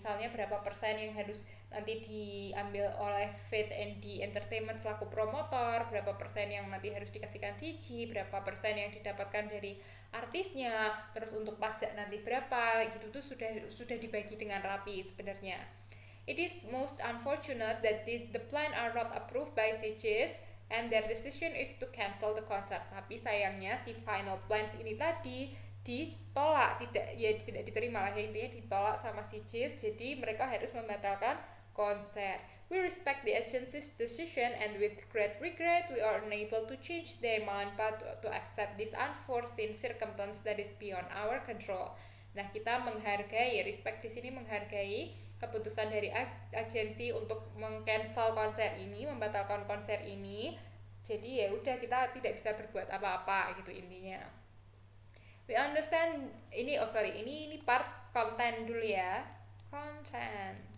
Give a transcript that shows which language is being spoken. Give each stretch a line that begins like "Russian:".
Indonesian: Misalnya berapa persen yang harus nanti diambil oleh Faith ND Entertainment selaku promotor, berapa persen yang nanti harus dikasihkan CG, berapa persen yang didapatkan dari artisnya, terus untuk pajak nanti berapa gitu tuh sudah dibagi dengan rapi sebenarnya.
English: It is most unfortunate that the plan are not approved by CGS and their decision is to cancel the concert.
Indonesian: Tapi sayangnya si final plans ini tadi ditolak, tidak diterima lah ya, intinya ditolak sama CGS, jadi mereka harus membatalkan konser.
English: We respect the agency's decision and with great regret we are unable to change their mind but to accept this unforeseen circumstance that is beyond our control.
Indonesian: Nah, kita menghargai, respect di sini menghargai keputusan dari agensi untuk meng-cancel konser ini, membatalkan konser ini. Jadi ya udah, kita tidak bisa berbuat apa-apa gitu intinya.
English: We understand
Indonesian: ini part konten dulu ya. Konten.